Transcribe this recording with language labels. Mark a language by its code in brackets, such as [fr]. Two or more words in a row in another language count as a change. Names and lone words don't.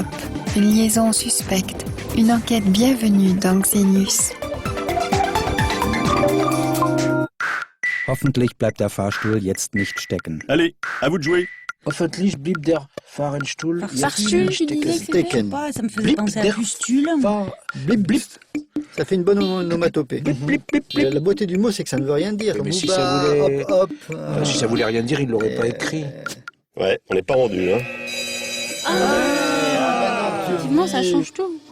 [fr] Une liaison suspecte. Une enquête bienvenue dans Xenius. [de] Hoffentlich bleibt der Fahrstuhl jetzt nicht stecken. [fr] Allez, à vous de jouer. [de] Hoffentlich blieb der Fahrstuhl jetzt nicht stecken. [fr] Ça me faisait penser à pustule. Blip, blip. Ça fait une bonne onomatopée. La beauté du mot, c'est que ça ne veut rien dire. Mais si ça voulait... hop, si ça voulait rien dire, il ne l'aurait pas écrit. Ouais, on n'est pas rendu, hein. Effectivement, ça change tout.